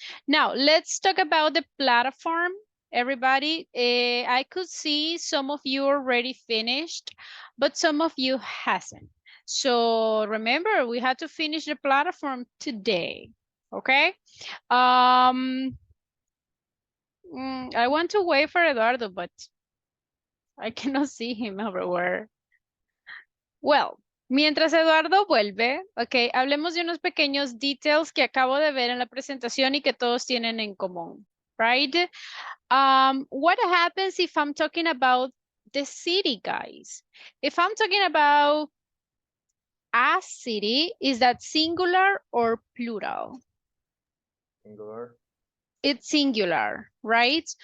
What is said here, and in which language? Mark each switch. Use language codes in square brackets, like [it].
[en] Now, let's talk about the platform. Everybody, I could see some of you already finished, but some of you hasn't. So remember, we had to finish the platform today, okay? I want to wait for Eduardo, but I cannot see him everywhere. [es] Well, mientras Eduardo vuelve, ok, hablemos de unos pequeños details que acabo de ver en la presentación y que todos tienen en común, right? [en] What happens if I'm talking about the city, guys? If I'm talking about a city, is that singular or plural? Singular. It's singular, right?